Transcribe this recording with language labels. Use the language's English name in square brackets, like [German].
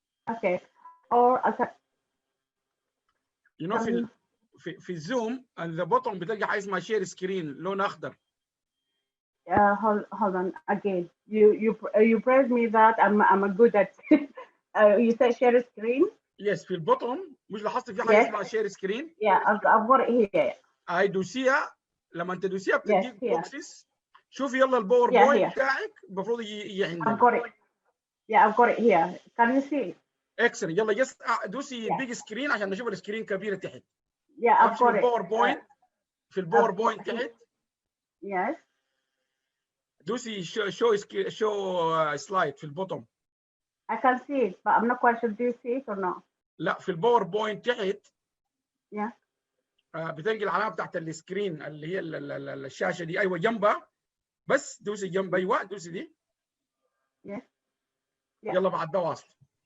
[English] Okay. Or you know [Arabic] في الزوم [English] at the bottom [Arabic] بتلقى حاجه اسمها share screen لون اخضر. [English] Hold on again. You praise me that I'm a good at. You said share screen. Yes, [Arabic] في البوتوم مش لاحظت في حاجه اسمها share screen. [English] Yeah, I've got it here. [Arabic] دوسيها لما انت تدوسيها بتديك بوكسز. شوفي يلا الباوربوينت بتاعك المفروض يجي عندك. [English] I've got it. Yeah, I've got it here. Can you see? Excellent. [Arabic] يلا جس دوسي بيج سكرين عشان نشوف السكرين كبيره تحت. [English] Yeah, I've got it. [Arabic] الباوربوينت في الباوربوينت تحت. [English] Yes. [Arabic] دوسي show slide في البوتوم. [English] I can see it, but I'm not quite sure. Do you see it or not? [Arabic] لا في الباوربوينت تحت. [English] Yeah. [Arabic] بتلقي العلامه بتاعت السكرين اللي هي الشاشه دي ايوه جنبها بس دوسي جنب ايوه دوسي دي. [English] Yes. [Arabic] يلا بعد ده واصل.